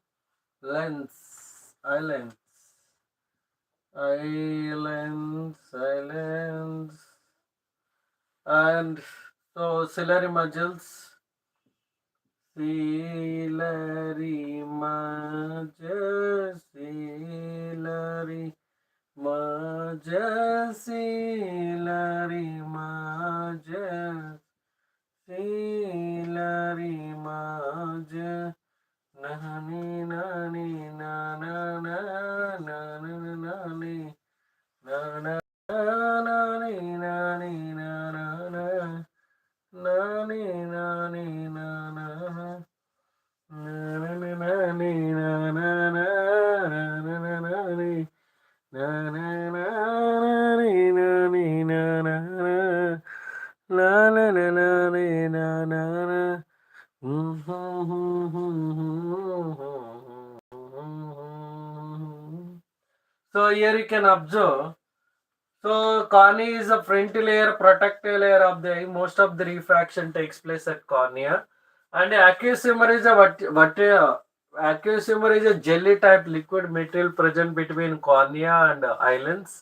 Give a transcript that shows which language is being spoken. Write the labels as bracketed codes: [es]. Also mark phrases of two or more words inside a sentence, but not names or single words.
[en] Lens, islands, islands, islands, and so ciliary muscles, ciliary muscles, ciliary muscles, ciliary muscles, ciliary muscles, Nani, nani, na, na, na, na, na, na, nani, na, na, nani, nani, na, na, na, nani, nani, na, na, nani, nani, na, na, na, na, na, nani, na, na, nani, nani, na, na, na, la, la, la, la, la, na, na, na. So here you can observe. So cornea is a front layer, protective layer of the eye. Most of the refraction takes place at cornea. And aqueous humor is a aqueous humor is a jelly type liquid material present between cornea and eyelids.